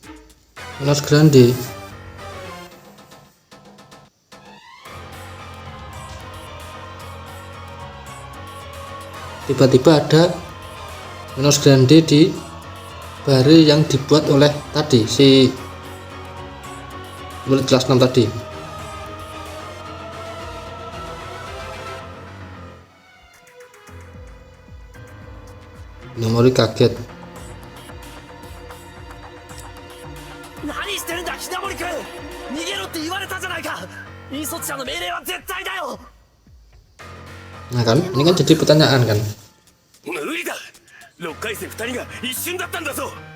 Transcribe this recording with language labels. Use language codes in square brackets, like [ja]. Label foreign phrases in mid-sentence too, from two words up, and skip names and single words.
[id] Tiba-tiba ada Minos Grande di bari yang dibuat oleh tadi si murid kelas 6 tadi. Hinamori kaget. [ja] 何してるんだひなもりくん、逃げろって言われたじゃないか。引率者の命令は絶対だよ。 [id] Nah kan, ini kan jadi pertanyaan kan. [ja] 無理だ、6回生2人が一瞬だったんだぞ。